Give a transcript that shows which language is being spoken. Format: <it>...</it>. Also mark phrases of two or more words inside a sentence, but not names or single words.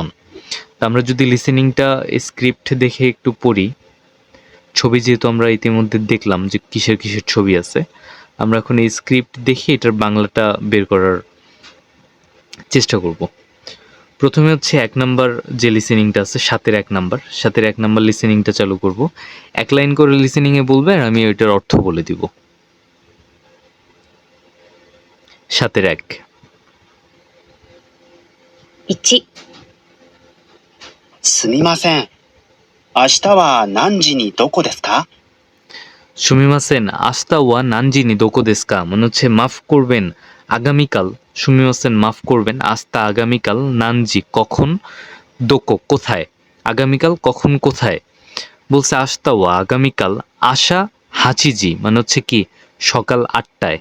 <bn>আমরা যদি লিসেনিংটা স্ক্রিপ্ট দেখে একটু পড়ি, ছবি যেহেতু আমরা ইতিমধ্যে দেখলাম যে কিসের কিসের ছবি আছে, আমরা এখন এই স্ক্রিপ্ট দেখে এটার বাংলাটা বের করার চেষ্টা করব। প্রথমে হচ্ছে ১ নাম্বার যে লিসেনিংটা আছে, ৭-এর ১ নাম্বার লিসেনিংটা চালু করব। ১ লাইন করে লিসেনিংয়ে বলবে আর আমি ওইটার অর্থ বলে দিব। ৭-এর ১।</bn> <ja>1、すみません。明日は何時にどこですか？すみません 明日 は 何時に どこ ですか</ja> <bn>মানে হচ্ছে মাফ করবেন, আগামীকাল। সুমিমাসেন মাফ করবেন, আস্তা আগামীকাল, নানজি কখন, দোকো কোথায়, আগামীকাল কখন কোথায়। বলছে</bn> <ja>明日 は</ja> <bn>আগামীকাল,</bn> <ja>朝 八時</ja> <bn>মানে হচ্ছে কি সকাল ৮টায়।</bn>